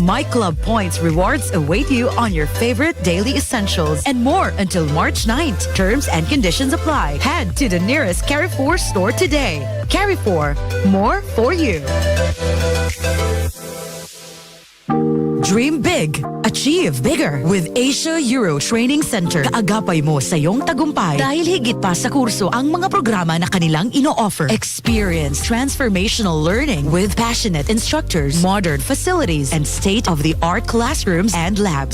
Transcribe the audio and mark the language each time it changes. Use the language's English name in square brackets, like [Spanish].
[English] My Club Points rewards await you on your favorite daily essentials and more until March 9th. Terms and conditions apply. Head to the nearest Carrefour store today. Carrefour, more for you. Dream big. Achieve bigger with Asia Euro Training Center. [Filipino] Kaagapay mo sa iyong tagumpay dahil higit pa sa kurso ang mga programa na kanilang ino-offer. [English] Experience transformational learning with passionate instructors, modern facilities, and state-of-the-art classrooms and labs.